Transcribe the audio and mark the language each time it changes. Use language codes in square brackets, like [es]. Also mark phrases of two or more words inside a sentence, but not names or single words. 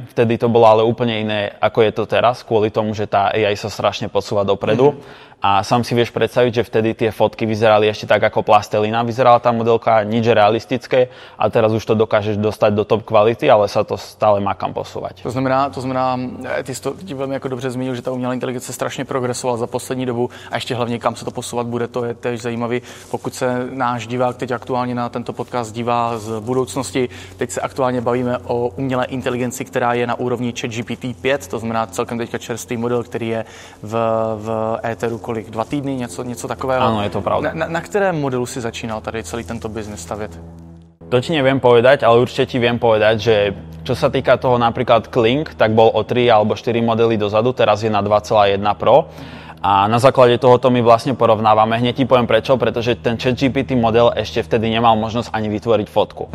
[sk] Vtedy to bolo ale úplne iné, ako je to teraz, kvôli tomu, že tá AI sa strašne posúva dopredu. A sám si vieš predstaviť, že vtedy tie fotky vyzerali ešte tak ako plastelina. Vyzerala tá modelka nič realistické a teraz už to dokážeš dostať do top kvality, ale sa to stále má kam posúvať. [cs] To znamená, ty jsi to velmi jako dobře zmínil, že ta umělá inteligence strašně progresovala za poslední dobu a ještě hlavně kam se to posouvat bude, to je též zajímavý. Pokud se náš divák teď aktuálně na tento podcast dívá z budoucnosti, teď se aktuálně bavíme o umělé inteligenci, která je na úrovni ChatGPT 5, to znamená celkem teďka čerstvý model, který je v éteru kolik, 2 týdny, něco takového. [sk] Áno, je to pravda. [cs] Na kterém modelu si začínal tady celý tento biznes stavět? [sk] To ti neviem povedať, ale určite ti viem povedať, že čo sa týka toho napríklad Kling, tak bol o 3 alebo 4 modely dozadu, teraz je na 2,1 Pro. A na základe tohoto my vlastne porovnávame. Hneď ti poviem prečo, pretože ten ChatGPT model ešte vtedy nemal možnosť ani vytvoriť fotku.